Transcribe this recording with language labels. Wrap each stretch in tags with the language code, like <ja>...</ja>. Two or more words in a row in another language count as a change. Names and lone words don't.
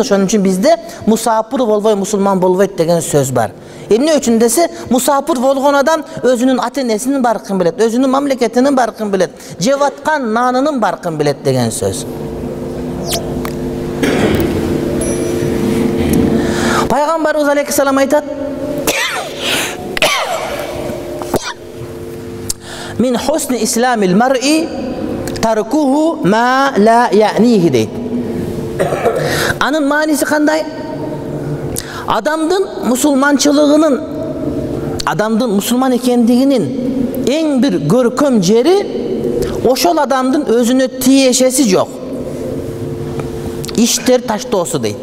<ky>Ошон үчүн бизде мусапыр болбой, мусулман болбойт деген сөз бар. Эмне үчүн десе, мусапыр болгон адам өзүнүн ата-энесинин баркын билет, өзүнүн мамлекетинин баркын билет, жеп аткан нанынын баркын билет деген сөз. Пайгамбарыбыз алейхиссалам айтат:</ky> <ar>"من حسن إسلام المرء تركه ما لا يعنيه" дейт.</ar> <ky>Анын мааниси кандай? Адамдын мусулманчылыгынын, адамдын мусулман экендигинин эң бир көркөм жери ошол адамдын өзүнө тиешеси жок. Иштер таштоосу дейт.</ky>